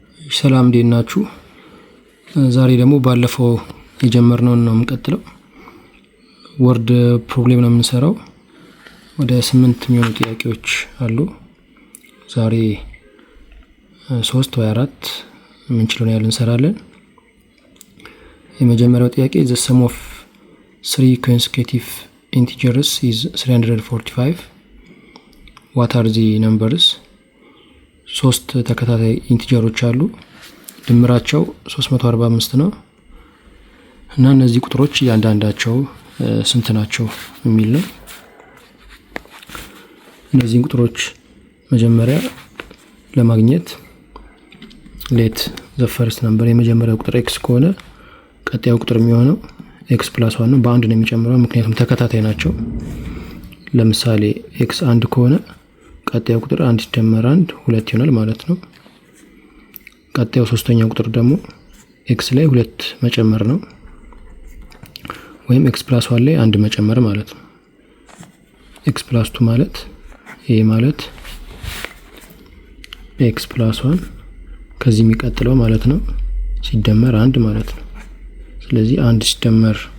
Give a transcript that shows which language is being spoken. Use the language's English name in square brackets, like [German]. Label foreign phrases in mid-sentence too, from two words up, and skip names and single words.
[Amharic] ሰላም እንዴት ናችሁ? ዛሬ ደግሞ ባለፈው የጀመርነውን ነው የምንቀጥለው። [English] word problem [Amharic] ነው የምንሰራው። ወደ 8 የሚሆኑ ጥያቄዎች አሉ። ዛሬ 3 ወይ 4 የምንችለውን ያህል እንሰራለን። የመጀመሪያው ጥያቄ [English] the sum of 3 consecutive integers is 345. what are the numbers? [Amharic] 3 ተከታታይ ኢንቲጀሮች አሉ። ድምራቸው 345 ነው እና እነዚህ ቁጥሮች እያንዳንዳቸው ስንት ናቸው የሚል ነው። እነዚህን ቁጥሮች መጀመሪያ ለማግኘት [English] let the first [Amharic] number የመጀመሪያው ቁጥር x ከሆነ ቀጣዩ ቁጥር የሚሆነው x + 1 ነው። በአንድ ነው የሚጨምረው ምክንያቱም ተከታታይ ናቸው። ለምሳሌ x 1 ከሆነ ቀጣዩ ቁጥር 1 ሲደመር 1 2 ይሆናል ማለት ነው። ቀጣዩ ሶስተኛው ቁጥር ደግሞ x ላይ 2 መጨመር ነው ወይም x + 1 ላይ 1 መጨመር ማለት ነው። x + 2 ማለት ይሄ ማለት x + 1 ከዚህ የሚቀጥለው ማለት ነው ሲደመር 1 ማለት ነው። ስለዚህ 1 ሲደመር